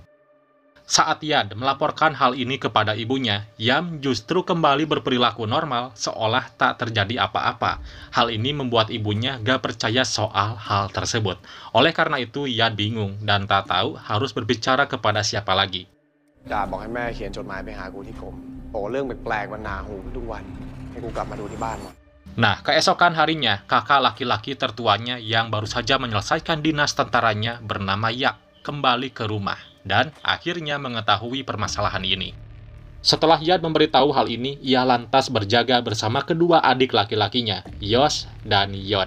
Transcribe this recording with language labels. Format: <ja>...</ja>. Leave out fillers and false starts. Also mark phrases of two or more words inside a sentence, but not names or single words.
<id>Saat Yad melaporkan hal ini kepada ibunya, Yam justru kembali berperilaku normal seolah tak terjadi apa-apa. Hal ini membuat ibunya gak percaya soal hal tersebut. Oleh karena itu, Yad bingung dan tak tahu harus berbicara kepada siapa lagi.</id> <th>จ่าบอกให้แม่เขียนจดหมายไปหากูที่กรมบอกเรื่องแปลกๆมันหนาหูทุกวันให้กูกลับมาดูที่บ้านหน่อย</th> <id>Nah, keesokan harinya, kakak laki-laki tertuanya yang baru saja menyelesaikan dinas tentaranya bernama Yak kembali ke rumah dan akhirnya mengetahui permasalahan ini. Setelah Yad memberitahu hal ini, ia lantas berjaga bersama kedua adik laki-lakinya, Yos dan Yod.</id>